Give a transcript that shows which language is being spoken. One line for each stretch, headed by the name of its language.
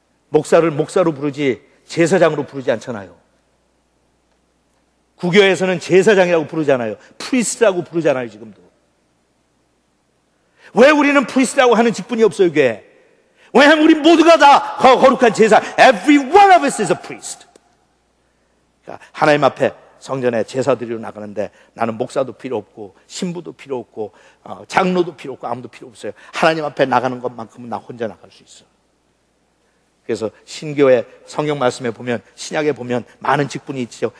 Korean: 목사를 목사로 부르지 제사장으로 부르지 않잖아요. 구교에서는 제사장이라고 부르잖아요. 프리스트라고 부르잖아요, 지금도. 왜 우리는 프리스트라고 하는 직분이 없어요, 교회? 왜냐하면 우리 모두가 다 거룩한 제사.
English: Every one of us is a priest.
Korean: 그러니까 하나님 앞에 성전에 제사 드리러 나가는데 나는 목사도 필요 없고 신부도 필요 없고 장로도 필요 없고 아무도 필요 없어요. 하나님 앞에 나가는 것만큼은 나 혼자 나갈 수 있어. 그래서 신교의 성경 말씀에 보면, 신약에 보면 많은 직분이 있죠.